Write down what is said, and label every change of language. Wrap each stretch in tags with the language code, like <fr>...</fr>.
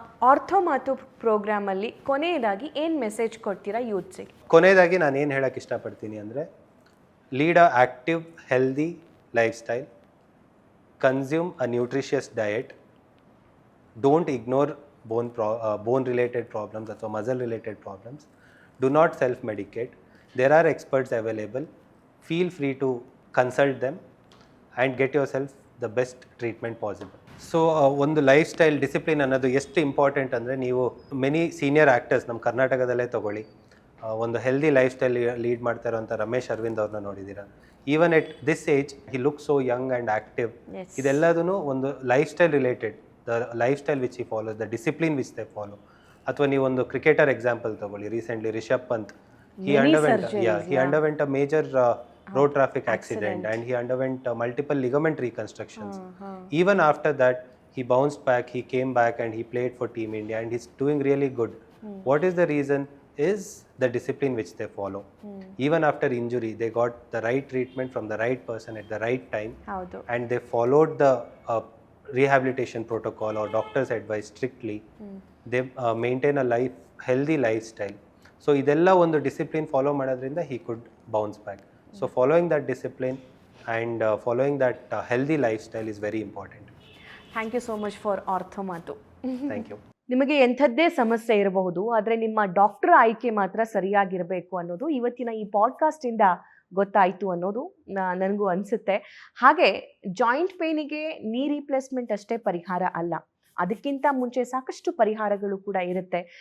<kn>Ortho ಮಾತು ಪ್ರೋಗ್ರಾಮಲ್ಲಿ ಕೊನೆಯದಾಗಿ ಏನು ಮೆಸೇಜ್ ಕೊಡ್ತೀರಾ ಯೂತ್ಸಿಗೆ? ಕೊನೆಯದಾಗಿ ನಾನು ಏನು ಹೇಳೋಕ್ಕೆ ಇಷ್ಟಪಡ್ತೀನಿ ಅಂದರೆ,</kn> <en>Lead a active healthy lifestyle, consume a nutritious diet, don't ignore bone related problems or muscle related problems. Do not self medicate. There are experts available. Feel free to consult them and get yourself the best treatment possible.</en> <kn>So ಒಂದು life style discipline ಅನ್ನೋದು ಎಷ್ಟು important ಅಂದರೆ, ನೀವು</kn> <en>many senior actors</en> <kn>ನಮ್ಮ ಕರ್ನಾಟಕದಲ್ಲೇ ತಗೊಳ್ಳಿ, ಒಂದು healthy life style lead ಮಾಡ್ತಾ ಇರೋಂಥ ರಮೇಶ್ ಅರವಿಂದ್ ಅವ್ರನ್ನ ನೋಡಿದ್ದೀರಾ.</kn> <en>Even at this age he look so young and active.</en> <kn>ಇದೆಲ್ಲದೂ ಒಂದು life style related.</kn> <en>The lifestyle which he follows, the discipline which they follow.</en> <kn>ಅಥವಾ ನೀವು ಒಂದು ಕ್ರಿಕೆಟರ್ ಎಕ್ಸಾಂಪಲ್ ತಗೊಳ್ಳಿ, recently Rishabh Pant,</kn> <en>he underwent a major road traffic accident and he underwent multiple ligament reconstructions. Even after that he bounced back, he came back and he played for Team India and he's doing really good. What is the reason? Is the discipline which they follow. Even after injury they got the right treatment from the right person at the right time. And they followed the rehabilitation protocol or doctor's advice strictly. They maintain a healthy lifestyle. So</en> <kn>idella ಒಂದು discipline follow ಮಾಡೋದ್ರಿಂದ</kn> <en>he could bounce back. So following that discipline and following that healthy lifestyle is very important. Thank you so much for ortho ಮಾತು. Thank you.</en> <kn>ನಿಮಗೆ ಎಂಥದ್ದೇ ಸಮಸ್ಯೆ ಇರಬಹುದು, ಆದರೆ ನಿಮ್ಮ doctor ಆಯ್ಕೆ ಮಾತ್ರ ಸರಿಯಾಗಿರಬೇಕು ಅನ್ನೋದು ಇವತ್ತಿನ ಈ ಪಾಡ್ಕಾಸ್ಟಿಂದ ಗೊತ್ತಾಯಿತು ಅನ್ನೋದು ನನಗೂ ಅನಿಸುತ್ತೆ. ಹಾಗೆ ಜಾಯಿಂಟ್ ಪೇನಿಗೆ ನೀ ರೀಪ್ಲೇಸ್ಮೆಂಟ್ ಅಷ್ಟೇ ಪರಿಹಾರ ಅಲ್ಲ, ಅದಕ್ಕಿಂತ ಮುಂಚೆ ಸಾಕಷ್ಟು ಪರಿಹಾರಗಳು ಕೂಡ ಇರುತ್ತೆ.</kn>